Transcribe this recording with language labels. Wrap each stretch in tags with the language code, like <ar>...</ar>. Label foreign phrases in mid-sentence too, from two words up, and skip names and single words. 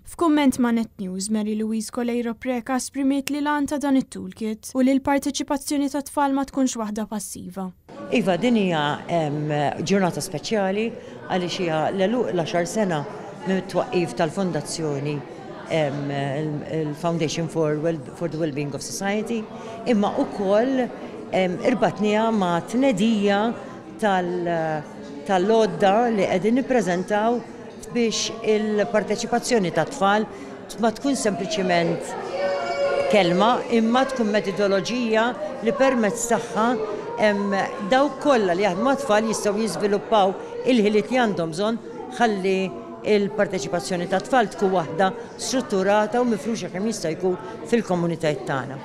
<mt>F'kumment ma' Net News, Mary Louise Colejro Preca esprimiet li lan ta' dan it-toolkit u li l-parteċipazzjoni ta' tfal ma tkunx waħda passiva. Iva, din hija ġurnata speċjali għaliex hija l-10 sena mit-twaqqif tal-fondazzjoni il-Foundation for the Wellbeing of Society, imma ukoll irbatnija ma' tnedija tal-lodda li qegħdin nippreżentaw biex il-parteċipazzjoni ta' tfal ma tkun sempliċiment kelma imma tkun metodoloġija li permezz tagħha dawk kollha li jaħdmu tfal jistgħu jiżviluppaw il-ħiliet li għandhom bżonn ħalli il-parteċipazzjoni ta' tfal tkun waħda strutturata u mifruxa kemm jista' jkun fil-komunitajiet tagħna.</mt>